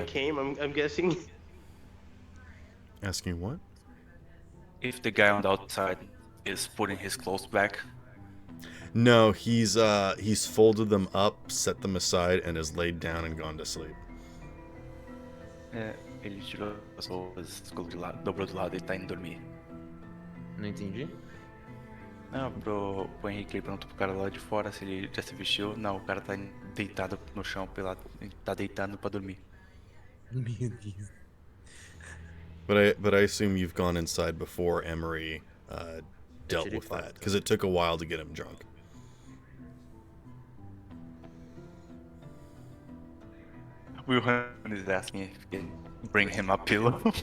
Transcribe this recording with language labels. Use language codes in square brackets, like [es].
[en] outside, came, I'm guessing. Asking what? if the guy on the outside is putting his clothes back. No, he's folded them up, set them aside, and has laid down and gone to sleep. [pt] Ele tirou as roupas, colocou de lado, dobrou do lado e tá indo dormir. Não entendi? Não, pro Henrique, ele perguntou pro cara lá de fora se ele já se vestiu. Não, o cara tá deitado no chão, ele tá deitado pra dormir. Meu Deus. [en] But I assume you've gone inside before Emery dealt [pt] tirei [en] with that, [pt] quatro. [en] because it took a while to get him drunk. Wilhan is asking if he can bring him a pillow.